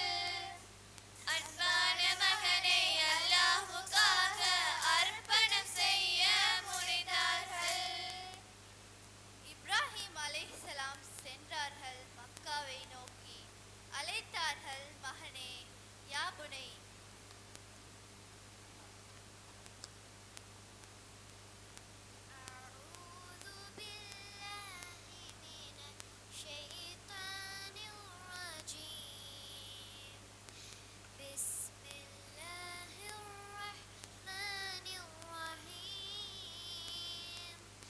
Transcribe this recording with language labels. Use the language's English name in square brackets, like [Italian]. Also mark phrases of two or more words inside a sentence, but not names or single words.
[Tamil] அன்பான மகனை அல்லாஹ்வுக்காக அர்ப்பணம் செய்ய முனைந்தார்கள். இப்ராஹிம் அலைஹிஸ்ஸலாம் சென்றார்கள் மக்காவை நோக்கி. அழைத்தார்கள், மகனே, [Arabic] يا بني. أعوذ بالله من الشيطان الرجيم. بسم الله الرحمن الرحيم.